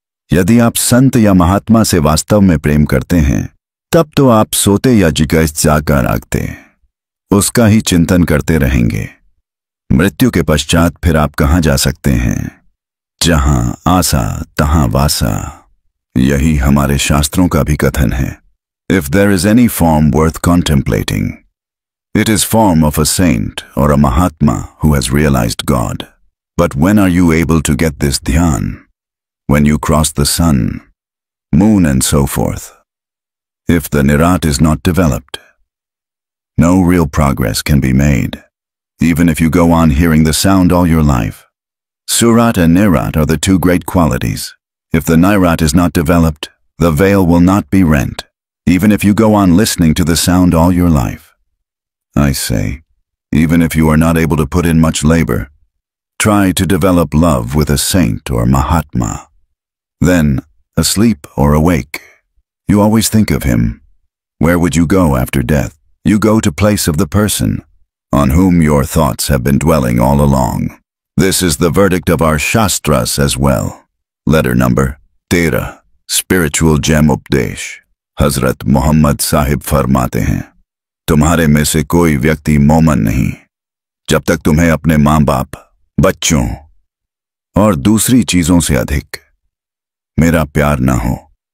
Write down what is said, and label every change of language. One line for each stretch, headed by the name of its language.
Hindi: यदि आप संत या महात्मा से वास्तव में प्रेम करते हैं तब तो आप सोते या जिगैस जाकर आगते उसका ही चिंतन करते रहेंगे। मृत्यु के पश्चात फिर आप कहां जा सकते हैं। जहां आसा तहां वासा, यही हमारे शास्त्रों का भी कथन है।
English: If there is any form worth contemplating, it is form of a saint or a Mahatma who has realized God. But when are you able to get this dhyan? When you cross the sun, moon and so forth. If the Nirat is not developed, no real progress can be made, even if you go on hearing the sound all your life. Surat and Nirat are the two great qualities. If the Nirat is not developed, the veil will not be rent, even if you go on listening to the sound all your life. I say, even if you are not able to put in much labor, try to develop love with a saint or Mahatma. Then, asleep or awake, you always think of him. Where would you go after death? You go to place of the person on whom your thoughts have been dwelling all along. This is the verdict of our Shastras as well. Letter number 13, Spiritual Gem Updesh.
Hindi: Hazrat Muhammad Sahib फरमाते हैं, तुम्हारे में से कोई व्यक्ति मोमन नहीं जब तक तुम्हें अपने मां बाप, बच्चों और दूसरी चीजों से अधिक मेरा प्यार न हो।